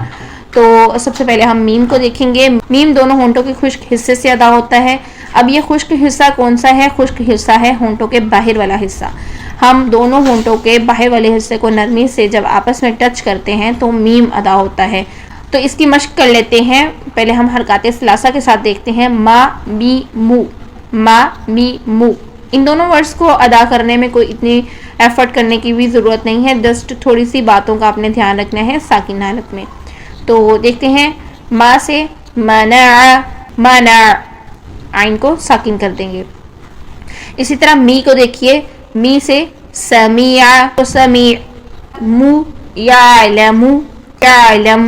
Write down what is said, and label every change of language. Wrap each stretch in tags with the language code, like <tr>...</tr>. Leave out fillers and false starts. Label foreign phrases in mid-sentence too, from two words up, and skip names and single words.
<ur>تو سب سے پہلے ہم میم کو دیکھیں گے۔ میم دونوں ہونٹوں کے خشک حصے سے ادا ہوتا ہے۔ اب یہ خشک حصہ کون سا ہے؟ خشک حصہ ہے ہونٹوں کے باہر والا حصہ۔ ہم دونوں ہونٹوں کے باہر والے حصے کو نرمی سے جب آپس میں ٹچ کرتے ہیں تو میم ادا ہوتا ہے۔ تو اس کی مشق کر لیتے ہیں۔ پہلے ہم حرکات ثلاثہ کے ساتھ دیکھتے ہیں، ما می مو، ما می مو۔ ان دونوں ورڈز کو ادا کرنے میں کوئی اتنی ایفرٹ کرنے کی بھی ضرورت نہیں ہے، جسٹ تھوڑی سی باتوں کا آپ نے دھیان رکھنا ہے ساکن حالت میں۔ تو دیکھتے ہیں، ما سے منع، منع، عین کو ساکن کر دیں گے۔ اسی طرح می کو دیکھیے، می سے سمیع، سمیع، مو یعلم، یعلم۔</ur>